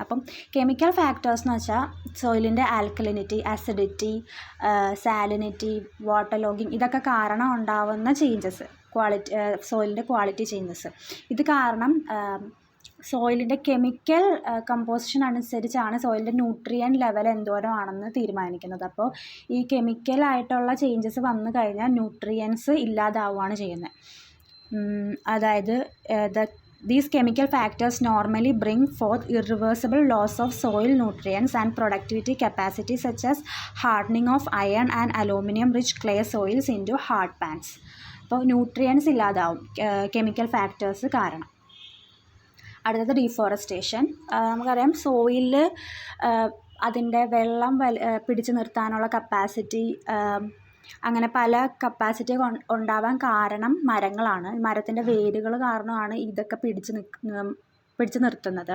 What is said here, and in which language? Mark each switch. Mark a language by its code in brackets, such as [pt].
[ml] അപ്പം chemical factors എന്ന് വെച്ചാൽ സോയിലിൻ്റെ alkalinity, acidity, salinity, water logging, ഇതൊക്കെ കാരണം ഉണ്ടാവുന്ന ചേഞ്ചസ്, സോയിലിൻ്റെ ക്വാളിറ്റി ചേഞ്ചസ്. ഇത് കാരണം സോയിലിൻ്റെ കെമിക്കൽ കമ്പോസിഷൻ അനുസരിച്ചാണ് സോയിലിൻ്റെ ന്യൂട്രിയൻ ലെവൽ എന്തോരമാണെന്ന് തീരുമാനിക്കുന്നത്. അപ്പോൾ ഈ കെമിക്കലായിട്ടുള്ള ചേഞ്ചസ് വന്നു കഴിഞ്ഞാൽ ന്യൂട്രിയൻസ് ഇല്ലാതാവുകയാണ് ചെയ്യുന്നത്. അതായത് [en] these chemical factors normally bring forth irreversible loss of soil nutrients and productivity capacity, such as hardening of iron and aluminum rich clay soils into hard pans. [ml] അപ്പോൾ nutrients ഇല്ലാതാവും chemical factors കാരണം. അടുത്തത് deforestation. നമുക്കറിയാം സോയിലിൽ അതിൻ്റെ വെള്ളം പിടിച്ചു നിർത്താനുള്ള capacity, അങ്ങനെ പല കപ്പാസിറ്റി ഉണ്ടാവാൻ കാരണം മരങ്ങളാണ്. മരത്തിൻ്റെ വേരുകൾ കാരണമാണ് ഇതൊക്കെ പിടിച്ച് നിർത്തുന്നത്.